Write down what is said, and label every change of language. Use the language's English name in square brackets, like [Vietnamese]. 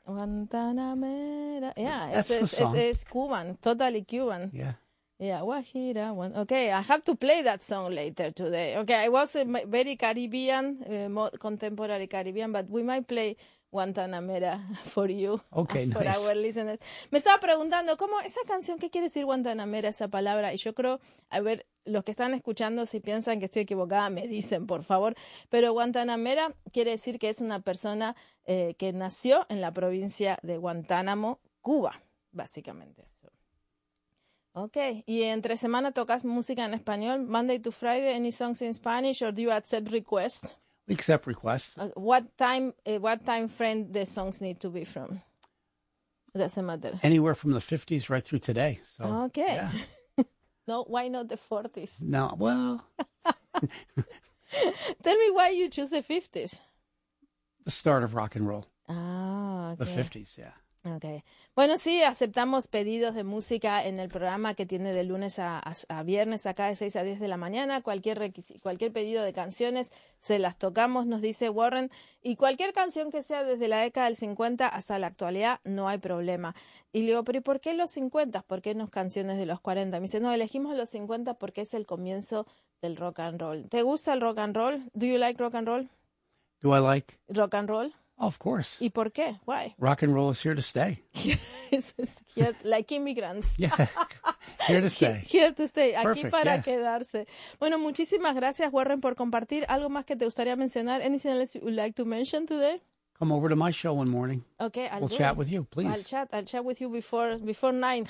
[English] Guantanamera. Yeah. That's the song. It's Cuban. Totally Cuban. Yeah. Yeah, Guajira. Okay, I have to play that song later today. Okay, it was very Caribbean, contemporary Caribbean, but we might play Guantanamera for you. Okay, for nice. For our listeners. [Spanish] Me estaba preguntando, ¿cómo esa canción, qué quiere decir Guantanamera, esa palabra? Y yo creo, a ver, los que están escuchando, si piensan que estoy equivocada, me dicen, por favor. Pero Guantanamera quiere decir que es una persona que nació en la provincia de Guantánamo, Cuba, básicamente. [English] Okay, [Spanish] y entre semana tocas música en español, [English] Monday to Friday, any songs in Spanish, or do you accept requests? We accept requests. What time frame the songs need to be from? It doesn't matter. Anywhere from the 50s right through today. So, okay. Yeah. No, why not the 40s? No, well. Tell me why you choose the 50s. The start of rock and roll. Oh, okay. The 50s, yeah. Okay. [Spanish] Bueno, sí, aceptamos pedidos de música en el programa que tiene de lunes a viernes, acá de 6 a 10 de la mañana. Cualquier pedido de canciones, se las tocamos, nos dice Warren. Y cualquier canción que sea desde la década del 50 hasta la actualidad, no hay problema. Y le digo, pero ¿y por qué los 50? ¿Por qué no canciones de los 40? Me dice, no, elegimos los 50 porque es el comienzo del rock and roll. ¿Te gusta el rock and roll? [English] Do you like rock and roll? Do I like? Rock and roll. Oh, of course. [Spanish] ¿Y por qué? [English] Why? Rock and roll is here to stay. Like immigrants. Yeah. Here to stay. Here to stay. Perfect. [Spanish] Aquí para [English] yeah. [Spanish] quedarse. Bueno, muchísimas gracias, Warren, por compartir. ¿Algo más que te gustaría mencionar? [English] Anything else you would like to mention today? Come over to my show one morning. Okay, we'll chat with you, please. I'll chat with you before 9.